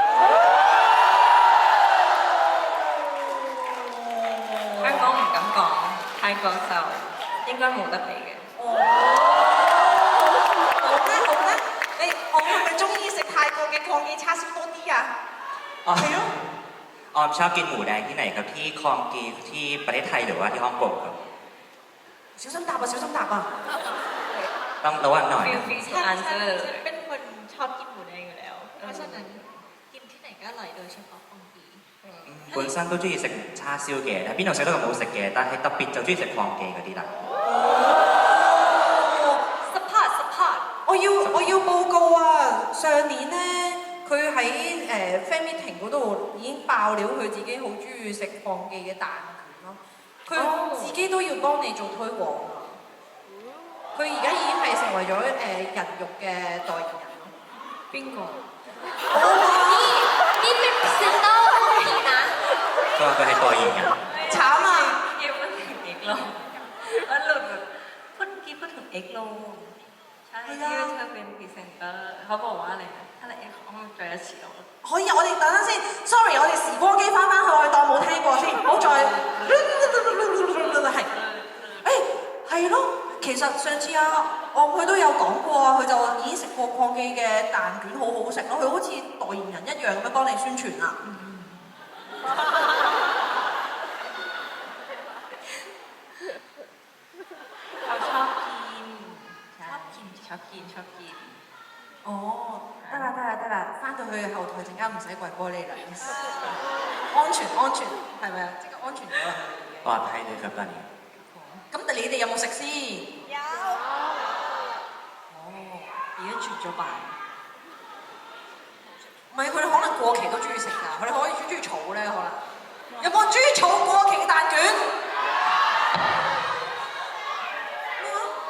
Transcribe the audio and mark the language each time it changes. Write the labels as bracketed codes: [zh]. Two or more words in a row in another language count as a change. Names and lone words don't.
[yue] 香港唔敢講，泰國就應該冇得比嘅。好咧，我係咪中意食泰國嘅抗記叉燒多啲啊？ [th] อ๋อ [yue] 係咯。 [th] ออมชอบกินหมูแดงที่ไหนครับที่คลองกีที่ประเทศไทยหรือว่าที่ฮ่องกงครับ [yue] 小心答啊！小心答啊！ [th] ต้องระวังหน่อย ฟิล นะ ฟิล ฉัน อันเซอร์ เป็นคนชอบกินหมูแดงอยู่แล้ว เพราะฉะนั้นกินที่ไหนก็อร่อยโดยเฉพาะของดี [yue] 本身都中意食叉燒嘅，但係邊度食都冇食嘅，但係特別就中意食礦記嗰啲啦。 [th] สปอร์ตสปอร์ต [yue] 我要報告啊！上年咧，佢喺 [en] fan meeting [yue] 嗰度已經爆料，佢自己好中意食漢記嘅蛋卷咯。佢自己都要幫你做推廣啊！佢而家已經係成為咗人肉嘅代言人咯。邊個？ [th] นี่เป็นพรีเซนเตอร์ของดีนะ [yue] ก็佢係代言人。慘啊！ [th] 要พูดถึงเอ็กโลว่าหลุดแบบพูดเมื่อกี้พูดถึงเอ็กโลใช่ที่เธอเป็นพรีเซนเตอร์เขาบอกว่าอะไรนะถ้าเอ็กเขามา [yue] 再一次我可以，我哋等陣先。Sorry，我哋時光機翻去，我哋當冇聽過先，唔好再係。係咯，其實上次佢都有講過啊，佢就已經食過礦記嘅蛋卷，好好食咯。佢好似代言人一樣咁樣幫你宣傳啊。 [th] เขาชอบกินชอบกิน [yue] 哦，得啦，翻到去後台陣間唔使跪玻璃啦，安全，係咪啊？即刻安全咗啦。 [th] ปลอดภัยเลยครับตอนนี้ [yue] 咁你哋有冇食先？有。哦，而家絕咗版。唔係佢哋可能過期都中意食㗎，佢哋可以中意儲咧可能。有冇人中意儲過期嘅蛋卷？咩啊？